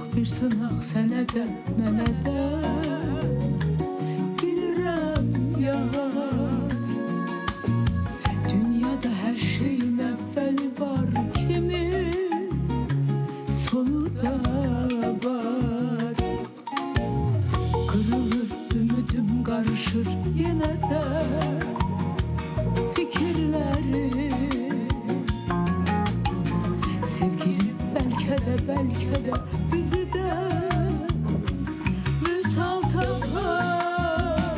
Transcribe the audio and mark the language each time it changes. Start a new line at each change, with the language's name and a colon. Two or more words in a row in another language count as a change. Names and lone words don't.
Azerbaijani: sınaq sənə də, mənə də bilirəm yar. Dünyada hər şeyin əvvəli var kimi, sonu da var.
Turkish: Kırılır ümidim, karışır yine de fikirlerim.
Azerbaijani: Sevgilim belki de bizi de müsal tapar.